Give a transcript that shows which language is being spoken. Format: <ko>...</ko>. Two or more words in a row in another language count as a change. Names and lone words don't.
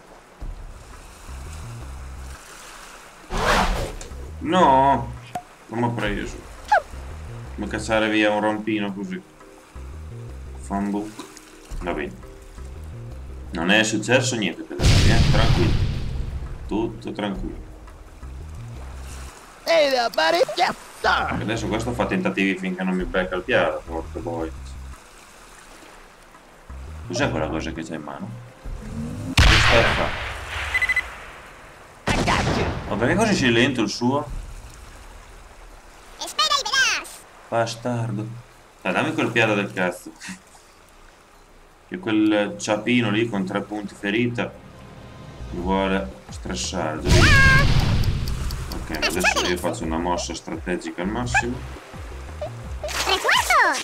<it>No! Non mi ha preso. Come cacciare via un rampino così. Fumble. Va bene. Non è successo niente per adesso, tranquillo. Tutto tranquillo.</it> <en>Hey there, buddy. Yes, sir.</en> <it>Adesso questo fa tentativi finché non mi becca il piede, porca boia. Cos'è quella cosa che c'è in mano? Che sta a fare?</it> <en>I got you.</en> <it>Ma perché così sei lento il suo?</it> <es>Espera y verás.</es> <it>Bastardo. Dai, dammi quel piede del cazzo. Che quel ciapino lì con 3 punti ferita mi vuole stressare. Ok, ma adesso io faccio una mossa strategica al massimo.</it> <es>¡Refuerzos!</es>